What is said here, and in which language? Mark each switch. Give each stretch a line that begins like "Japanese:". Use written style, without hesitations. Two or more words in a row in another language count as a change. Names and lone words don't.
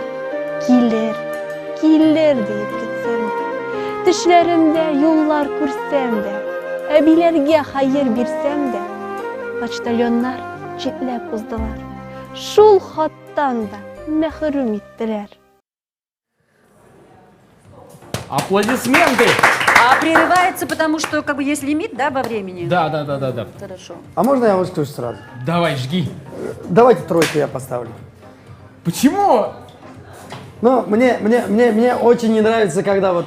Tatar: Килер, килер дип көтсәм дә. Төшләремдә юллар күрсәм дә, әбиләргә хәер бирсәм дә, почтальоннар читләп уздылар. Шул хаттан да мәхрүм иттеләр.
Russian: Аплодисменты! А прерывается, потому что как бы есть лимит, да, во времени? Да. Хорошо. А можно я вот скажу сразу? Давай, жги. Давайте тройку я поставлю. Почему? Ну, мне очень не нравится, когда вот...